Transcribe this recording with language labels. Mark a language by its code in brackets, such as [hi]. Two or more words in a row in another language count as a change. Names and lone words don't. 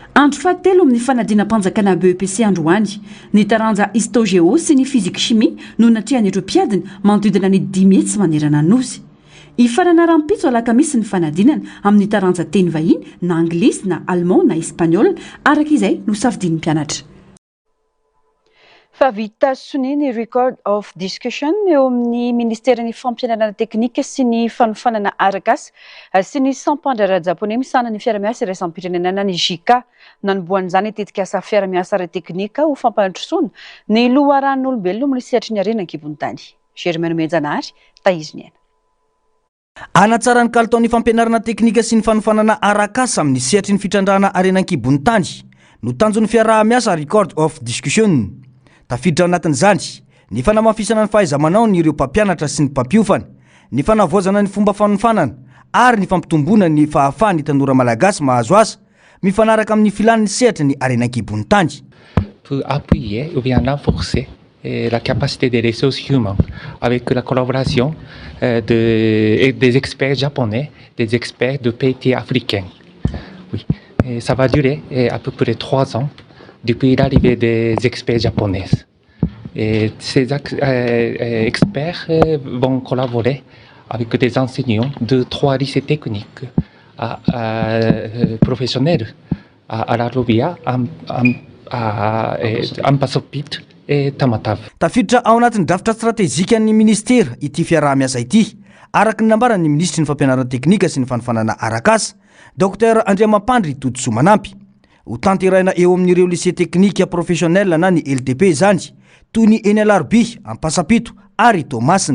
[mg] Andro fahatelo amin'ny fanadinam-panjakana BEPC androany, ny taranja histogéo sy ny [fr] physique chimie [mg] no natrehan'ireo mpiadina manodidina ny 10 metsy manerana nosy. Ifarana rampitso alakamisy ny fanadinana amin'ny taranja teny vahiny na anglisy na allemand na espagnol araka izay no safidin'ny mpianatra. Fa vita soniny [en] record of discussion [mg] eo amin'ny ministèren'ny fampianarana teknika sy ny fanofanana arakasa sy ny sampandra japonais misana ny fiara-miasa iraisam-pirenenana ny JICA nanomboan'izany tetika asa fiara-miasa ara teknika ho fampandrosoana ny loharan'olombelona amin'ny sehatra ny arena ankibon'ny tany. Germaine Menjanary, Taiziniana. Anatsara ny kalitaon'ny fampianarana teknika sy ny fanofanana arakasa amin'ny sehatry ny fitrandrahana arena ankibon'ny tany no tanjon'ny fiara-miasa [en] record of discussion. [mg] Tafiditra anatin'izany ny fanamafisana ny fahaiza-manao ny ireo mpampianatra sy ny mpampiofana, ny fanavoazana ny fomba fanofanana ary ny fampitombona ny fahafahany tanora malagasy mahazo asa mifanaraka amin'ny filan'ny sehatra ny arena ankibon'ny tany. [fr] Pour appuyer ou bien renforcer la capacité des ressources humaines avec la collaboration des experts japonais, des experts de pays africains. Oui, et ça va durer à peu près 3 ans. Depuis l'arrivée des experts japonais. Et ces experts vont collaborer avec des enseignants de 3 lycées techniques professionnels à La Robia, Ampasopit et Tamatave. [mg] Tafiditra ao anatin'ny drafitra stratézika ny ministera ity fiaraha-miasa ity araka ny nambarany ministry ny fampianarana teknika sy ny fanofanana arakasa Dr Andriamampandry Todsoa Manampy. Ho tanterahina eo amin'ireo [fr] lycée technique professionnel [mg] na ny LTP zany toy ny NLRB, Ampasapito ary Tomasina.